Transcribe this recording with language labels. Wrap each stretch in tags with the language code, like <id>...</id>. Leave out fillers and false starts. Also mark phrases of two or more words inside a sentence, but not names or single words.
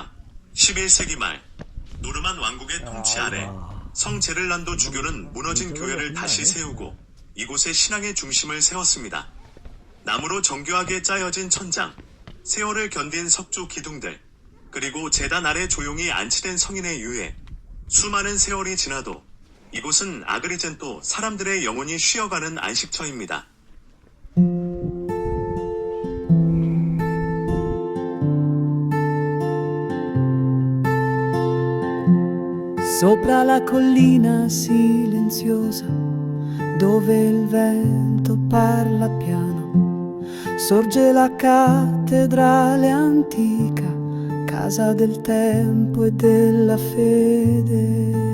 <ko>11세기 말 노르만 왕국의 통치 아래 성 제를란도 주교는 무너진 교회를 다시 세우고 이곳에 신앙의 중심을 세웠습니다. 나무로 정교하게 짜여진 천장, 세월을 견딘 석조 기둥들, 그리고 제단 아래 조용히 안치된 성인의 유해. 수많은 세월이 지나도 이곳은 아그리젠토 사람들의 영혼이 쉬어가는 안식처입니다.</ko> <it>Sopra la collina silenziosa, dove il vento parla piano, sorge la cattedrale antica, casa del tempo e della fede.</it>